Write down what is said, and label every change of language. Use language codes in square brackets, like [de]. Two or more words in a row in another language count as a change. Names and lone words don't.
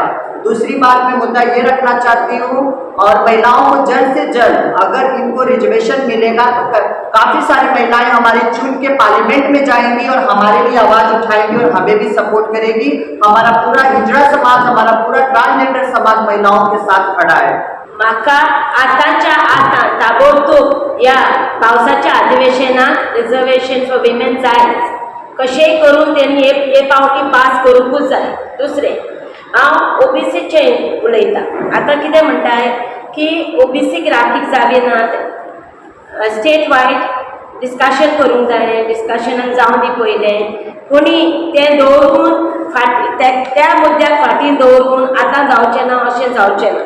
[hi] दूसरी बात मैं मुद्दा ये रखना चाहती हूँ, और महिलाओं को जल्द से जल्द अगर इनको रिजर्वेशन मिलेगा तो काफ़ी सारी महिलाएं हमारी चुन के पार्लियामेंट में जाएंगी और हमारे लिए आवाज़ उठाएंगी और हमें भी सपोर्ट करेगी। हमारा पूरा हिजड़ा समाज, हमारा पूरा ट्रांसजेंडर समाज महिलाओं के साथ खड़ा है। [kok] म्हाका आतांच्या आता ताबडतोब या पावसाच्या अधिवेशनात [en] reservation for women [kok] जाय, कशेंय करून त्यांनी हे पावटी पास करूंकूच जाय। दुसरें, हांव ओबीसीचे उलयतां। आतां कितें म्हणटाय की ओबीसीक राखीक जागे नात, [en] state wide discussion [kok] करूंक जाय, डिस्कशनाक जावं दी पयलें, कोणी तें दवरून त्या मुद्द्याक फाटीं दवरून आतां जावचें ना अशें जावचें ना।